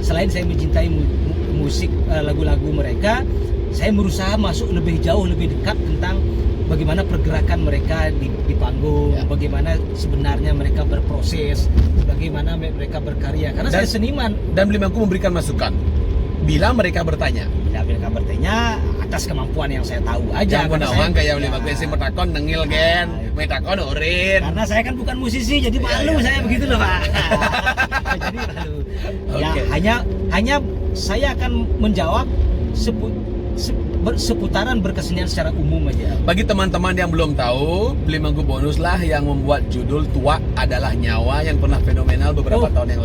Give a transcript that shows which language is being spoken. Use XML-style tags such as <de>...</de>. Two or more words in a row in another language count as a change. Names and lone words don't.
<id>Selain saya mencintai musik lagu-lagu mereka, saya berusaha masuk lebih jauh, lebih dekat tentang bagaimana pergerakan mereka di panggung, Ya. bagaimana sebenarnya mereka berproses, bagaimana mereka berkarya. Karena saya seniman. Dan Beli Mangku memberikan masukan bila mereka bertanya. Bila mereka bertanya atas kemampuan yang saya tahu aja. Jangan Karena menawang saya- kayak</id> <ban>Beli Mangku sih metakon nengil gen, metakon urin.</ban> <id>Karena saya kan bukan musisi, jadi malu saya begitu loh Pak. Jadi malu. Ya Oke. hanya saya akan menjawab seputaran berkesenian secara umum aja. Bagi teman-teman yang belum tahu, Beli Mangku Bonus lah yang membuat judul Tua Adalah Nyawa yang pernah fenomenal beberapa tahun yang lalu.</id>